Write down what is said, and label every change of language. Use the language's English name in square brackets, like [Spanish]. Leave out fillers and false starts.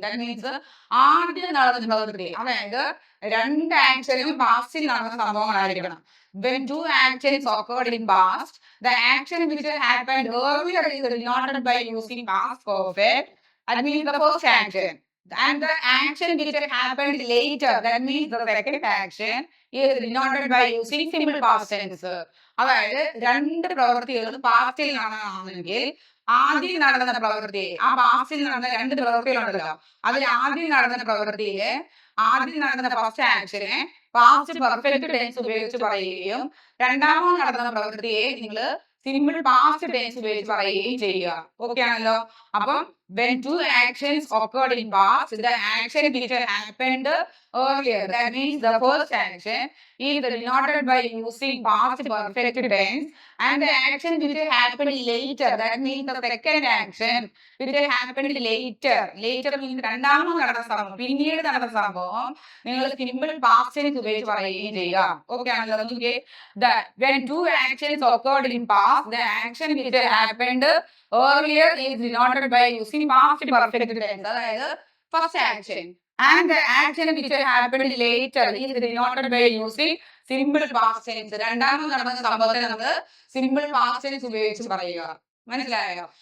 [English] That means [Malayalam] ആദ്യം നടന്ന പ്രവൃത്തി, അതായത് രണ്ട് ആക്ഷനും പാസ്റ്റിൽ നടന്ന സംഭവങ്ങളായിരിക്കണം. [English] When two actions occurred in past, the action which happened earlier is denoted by using past perfect. That means the first action. And the action which happened later, that means the second action, is denoted by using simple past tense. [Malayalam] അതായത് രണ്ട് പ്രവൃത്തികളും പാസ്റ്റിൽ നടന്നതാണെങ്കിൽ ആദ്യം നടന്ന പ്രവൃത്തി, ആ പാസ്റ്റിൽ നടന്ന രണ്ട് പ്രവൃത്തികളുണ്ടല്ലോ, അതിൽ ആദ്യം നടന്ന പ്രവൃത്തിയില് ആദ്യം നടന്ന ഫസ്റ്റ് ആക്ഷനെ പാസ്റ്റ് പെർഫെക്റ്റ് ടെൻസ് ഉപയോഗിച്ച് പറയുകയും രണ്ടാമത് നടന്ന പ്രവൃത്തിയെ നിങ്ങൾ സിമ്പിൾ പാസ്റ്റ് ടെൻസ് ഉപയോഗിച്ച് പറയുകയും ചെയ്യുക. ഓക്കെ ആണല്ലോ? അപ്പം [English] when two actions occurred in past, the action which happened earlier, that means the first action, is denoted by using past perfect tense, and the action which happened later, that means the second action which happened later. Later means [Malayalam] രണ്ടാമത് നടന്ന സംഭവം, പിന്നീട് നടന്ന സംഭവം നിങ്ങൾ simple past tense ഉപയോഗിച്ച് പറയുകയും ചെയ്യുക. ഓക്കെ ആണല്ലോ? നോക്കിയേ, [English] when two actions occurred in past, the action which happened earlier is denoted by using past perfect tense, [Malayalam] അതായത് [English] first action, and the action which happened later is denoted by using simple past tense. [Malayalam] രണ്ടാമത് നടന്ന സംഭവത്തെ നമ്മൾ simple past tense ഉപയോഗിച്ച് പറയുക. മനസ്സിലായോ?